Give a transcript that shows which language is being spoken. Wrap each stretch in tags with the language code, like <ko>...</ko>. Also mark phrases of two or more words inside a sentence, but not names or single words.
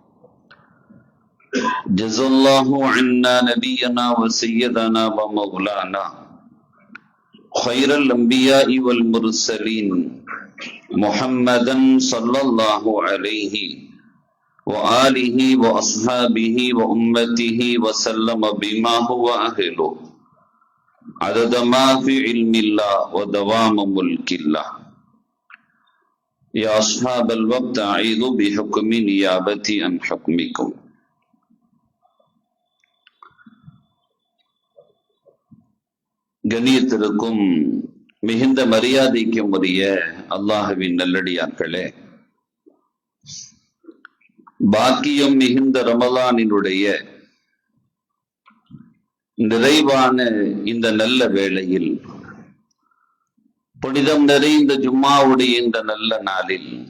<ar>جزا الله عنا نبينا وسيدنا ومولانا خير الأنبياء والمرسلين محمدا صلى الله عليه وآله وأصحابه وأمته وسلم بما هو أهله عدد ما في علم الله ودوام ملك الله. يا أصحاب الوقت أعيذ بحكم نيابتي عن حكمكم.</ar> <ta>கண்ணியத்திற்கும் மிகுந்த மரியாதைக்கும் உரிய அல்லாஹ்வின் நல்லடியார்களே, பாக்கியம் மிகுந்த ரமலானினுடைய நிறைவான இந்த நல்ல வேளையில், புனிதம் நிறைந்த ஜும்மாவுடைய இந்த நல்ல நாளில்,</ta>